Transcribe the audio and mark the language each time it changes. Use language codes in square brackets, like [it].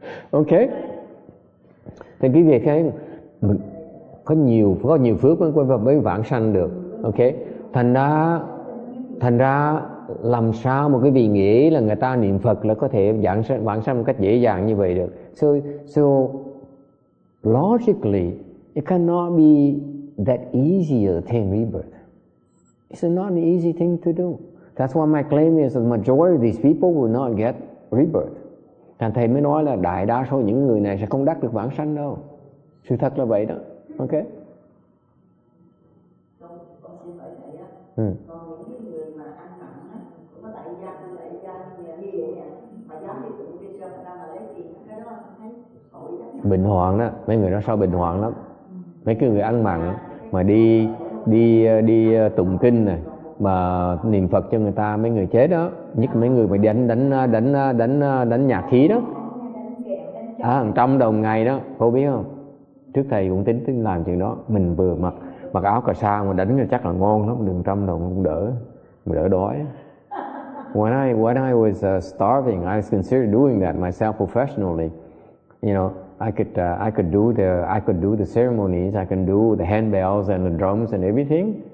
[en] Okay. [vi] Thì cái việc ấy có nhiều phước mới vãng sanh được. Okay. Thành ra làm sao một cái vị nghĩ là người ta niệm Phật là có thể vãng sanh một cách dễ dàng như vậy được. [en] So logically, it cannot be that easy to attain rebirth. It's not an easy thing to do. That's why my claim is the majority of these people will not get rebirth. [vi] Thành thầy mới nói là đại đa số những người này sẽ không đắc được vãng sanh đâu. Sự thật là vậy đó. Ok? Con xin hỏi thầy á. Còn những người mà ăn mặn á, có tại gia như vậy nè, mà dám đi tụng đi ra mà lấy tiền, cái đó thấy tội lắm. Bệnh hoạn đó, mấy người đó sao bệnh hoạn lắm. Mấy cái người ăn mặn mà đi tụng kinh này, mà niệm Phật cho người ta, mấy người chết đó, nhất mấy người mà đánh nhạc khí đó, 100 đồng ngày đó, cô biết không? Trước thầy cũng tính làm chuyện đó, mình vừa mặc áo cà sa mà đánh chắc là ngon lắm, đừng 100 đồng cũng đỡ. đỡ đói. [en] When I was starving, I was considered doing that myself professionally. You know, I could do the ceremonies, I can do the handbells and the drums and everything.